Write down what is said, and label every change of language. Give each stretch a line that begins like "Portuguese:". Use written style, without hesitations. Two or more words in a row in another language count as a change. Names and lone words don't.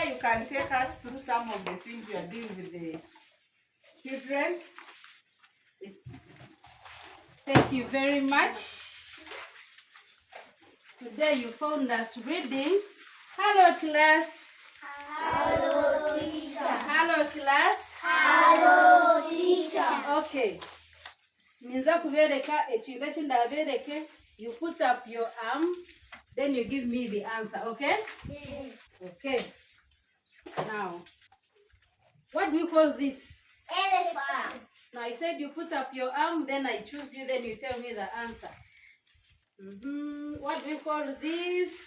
English: You can take us through some of the things you are doing with the children. Thank you very much. Today you found us reading. Hello, class. Hello, teacher. Hello, class. Hello, teacher. Okay.
Nyankole: Ninza kubereka ekintu ekindabereke.
English: You put up your arm, then you give me the answer, okay? Yes. Okay. Now, what do we call this? Elephant. Now I said you put up your arm, then I choose you, then you tell me the answer. What do we call this?